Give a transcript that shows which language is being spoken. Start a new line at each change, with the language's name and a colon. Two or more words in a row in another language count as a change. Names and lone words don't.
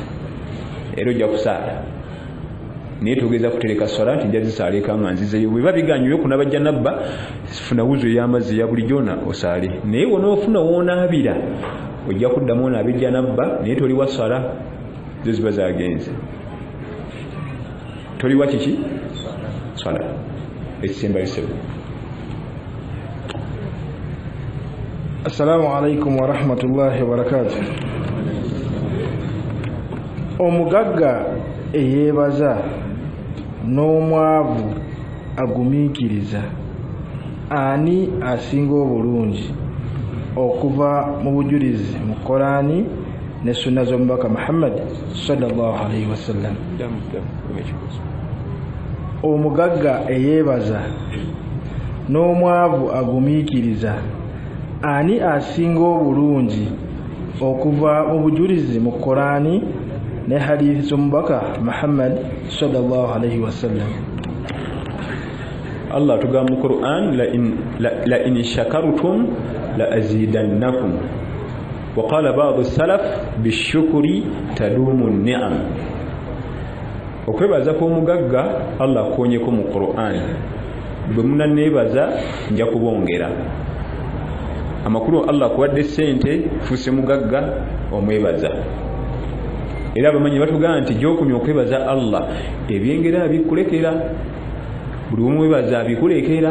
Ganda: era ojja kusaala naye togeza kutereka sola nti nja zisaala eka nga nzizeyo bweba biganyo yokunaba janabba funa wuzo ey'amazzi ya bulijjo osaale naye wonoofuna woonaabira ojja kuddamu onaabe janabba naye toli wa sola zo ziba zagenze toli wa kiki sola ekisembayisebo.
Arabic: السلام عليكم ورحمة الله وبركاته.
Ganda: Omugagga eyeebaza n'omwavu agumiikiriza ani asinga obulungi okuva mu bujulizi mu Qur'ani ne sunna z'omubaka Muhammad
Arabic: صلى الله عليه وسلم?
Ganda: Omugagga eyeebaza n'omwavu agumiikiriza ani asinga obulungi okuva mu bujulizi mu Qur'ani ne hadithi z'omubaka Muhammad
Arabic: صلى الله عليه وسلم? Allah
Ganda: tugamba mu
Arabic: Qur'an لئن شكرتم لأزيدنكم وقال بعض السلف بالشكر تدوم النعم.
Ganda: Okwebaza kw'omugagga Allah akoonyeko mu Qur'an, bwe munaneebaza nja kubongera. Amakulu Allah kuwadde ssente fuse mugagga omwebaza. Era abamanyi batugamba nti gy'okumya okwebaza Allah ebyengera abikulekera, buli omwebaza abikulekera.